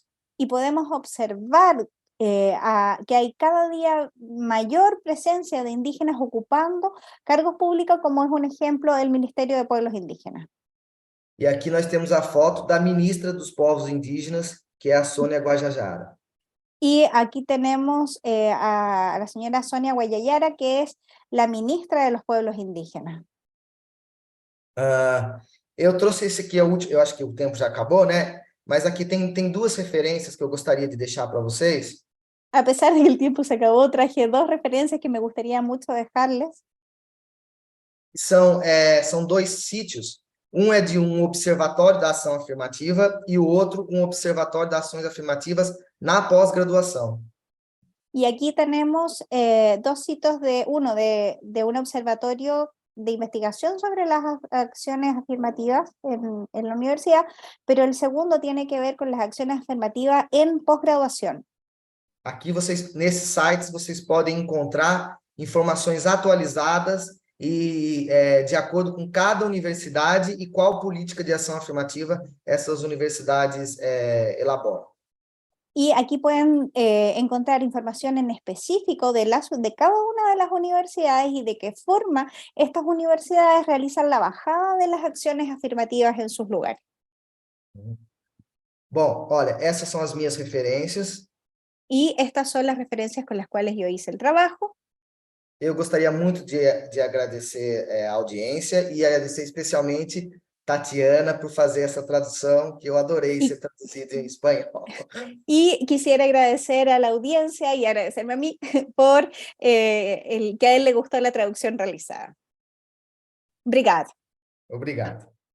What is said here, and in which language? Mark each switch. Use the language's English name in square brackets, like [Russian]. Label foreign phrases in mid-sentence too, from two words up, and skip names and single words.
[Spanish] Y podemos observar que hay cada día mayor presencia de indígenas ocupando cargos públicos, como es un ejemplo el Ministerio de Pueblos Indígenas. [Portuguese] E aqui nós temos a foto da ministra dos Povos Indígenas, que é a Sônia Guajajara. [Spanish] Y aquí tenemos a la señora Sonia Guayayara, que es la ministra de los Pueblos Indígenas. [Portuguese] Eu trouxe esse aqui, eu acho que o tempo já acabou, né? Mas aqui tem duas referências que eu gostaria de deixar para vocês. [Spanish] A pesar de que el tiempo se acabó, traje dos referencias que me gustaría mucho dejarles. [Portuguese] São dois sítios. Um é de um observatório da ação afirmativa e o outro um observatório das ações afirmativas na pós-graduação. [Spanish] Y aquí tenemos dos sitios, uno de un observatorio de investigación sobre las acciones afirmativas en la universidad, pero el segundo tiene que ver con las acciones afirmativas en posgraduación. [Portuguese] Aqui nesses sites vocês podem encontrar informações atualizadas e de acordo com cada universidade e qual política de ação afirmativa essas universidades elaboram. [Spanish] Y aquí pueden encontrar información en específico de cada una de las universidades y de qué forma estas universidades realizan la bajada de las acciones afirmativas en sus lugares. [Portuguese] Bom, olha, essas são as minhas referências. [Spanish] Y estas son las referencias con las cuales yo hice el trabajo. [Portuguese] Eu gostaria muito de agradecer a audiência e agradecer especialmente Tatiana por fazer essa tradução, que eu adorei ser traduzido em espanhol. [Spanish] Y quisiera agradecer a la audiencia y agradecerme a mí por que a él le gustó la traducción realizada. [Portuguese] Obrigada. Obrigado.